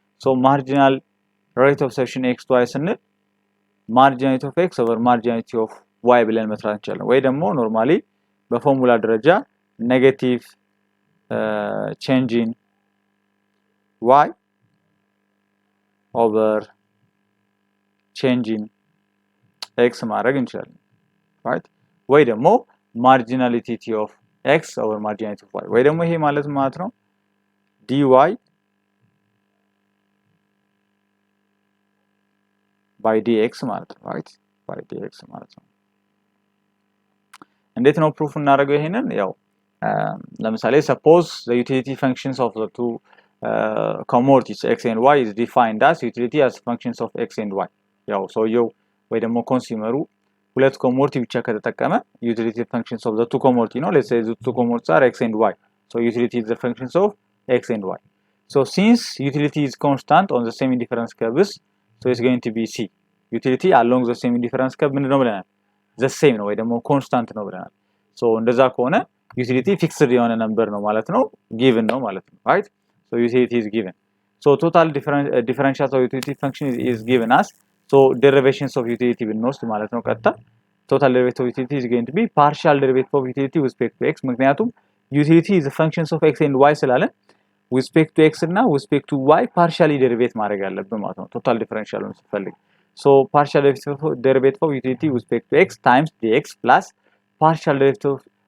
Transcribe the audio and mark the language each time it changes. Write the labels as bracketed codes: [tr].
[en] So marginal rate of substitution x to y ስንል marginality of x over marginality of y ብለን መስራት እንችላለን። [am] ወይ ደግሞ [en] ኖርማሊ በፎርሙላ ደረጃ ኔጌቲቭ change in y over change in x ማድረግ እንችላለን right? ወይ ደግሞ marginality of x over marginality of y ወይ ደግሞ [am] ይሄ ማለት ነው [en] dy by dx ማለት ነው right? [am] by dx ማለት ነው። እንዴት ነው ፕሩፍ እናደርገው ይሄንን? [en] ያው ለምሳሌ suppose the utility functions of the two commodities x and y is defined as utility as functions of x and y. [am] ያው ሰውየው ወይ ደግሞ ኮንሱመሩ ሁለት ኮሞዲቲ ብቻ ከተጠቀመ [en] utility functions of the two commodity ነው። let's say the two commodities are x and y, so utility is the functions of x and y. So since utility is constant on the same indifference curves, so it's going to be c. utility along the same indifference curve [am] ምንድነው ብለናል? [en] the same [am] ነው ወይ ደግሞ constant ነው ብለናል። so እንደዛ ከሆነ utility fixed የሆነ ነምበር ነው ማለት ነው፣ given ነው ማለት ነው right? [en] So utility is given. So total differential of utility function is given as, so derivations of utility [am] ብንወስድ ማለት ነው ቀጥታ [en] total derivative of utility is going to be partial derivative of utility with respect to x, ምክንያቱም utility is the functions of x and y ስላለን with respect to x እና with respect to y partially derivate ማድረግ አለብን ማለት ነው total differential ነው ስፈልግ። So partial derivative of utility with respect to x times dx plus partial derivative of